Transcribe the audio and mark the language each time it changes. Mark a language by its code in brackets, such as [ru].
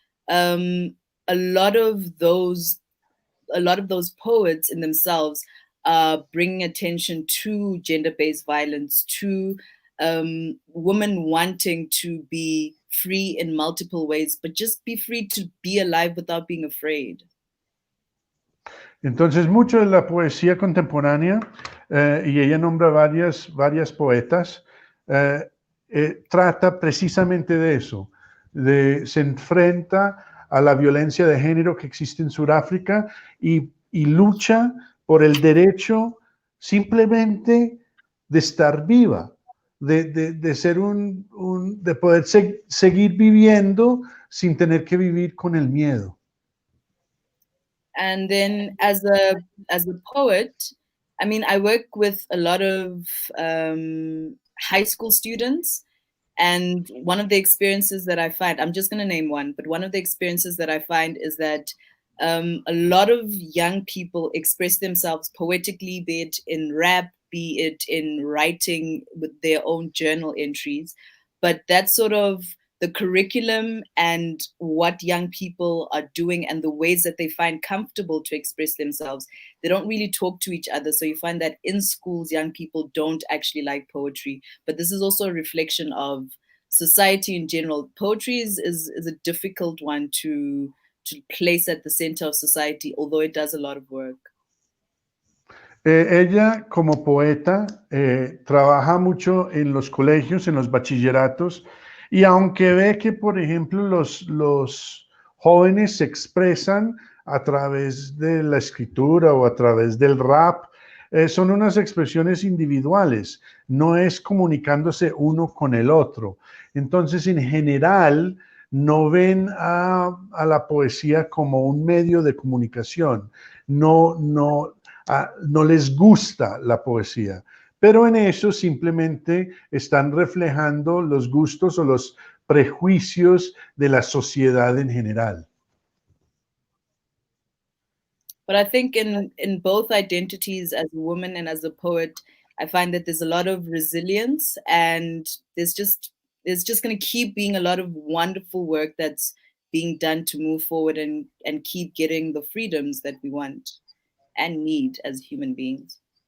[en] A lot of those poets in themselves are bringing attention to gender-based violence, to women wanting to be free in multiple ways, but just be free to be alive without being afraid. [es] Entonces, mucho de la poesía contemporánea, y ella nombra varias poetas, trata precisamente de eso, se enfrenta a la violencia de género que existe en Suráfrica y lucha por el derecho simplemente de estar viva, de ser de poder seguir viviendo sin tener que vivir con el miedo. [en] And then as a poet, I mean, I work with a lot of high school students, and one of the experiences that I find, I'm just going to name one, but one of the experiences that I find is that a lot of young people express themselves poetically, be it in rap, be it in writing with their own journal entries, but that's sort of the curriculum and what young people are doing and the ways that they find comfortable to express themselves. They don't really talk to each other. So you find that in schools, young people don't actually like poetry. But this is also a reflection of society in general. Poetry is a difficult one to place at the center of society, although it does a lot of work. [es] Ella, como poeta, trabaja mucho en los colegios, en los bachilleratos, y aunque ve que, por ejemplo, los jóvenes se expresan a través de la escritura o a través del rap, son unas expresiones individuales, no es comunicándose uno con el otro. Entonces, en general, no ven a la poesía como un medio de comunicación, no les gusta la poesía, pero en eso simplemente están reflejando los gustos o los prejuicios de la sociedad en general. [en] But I think in both identities, as a woman and as a poet, I find that there's a lot of resilience, and there's just going to keep being a lot of wonderful work that's being done to move forward and keep getting the freedoms that we want and need as human beings.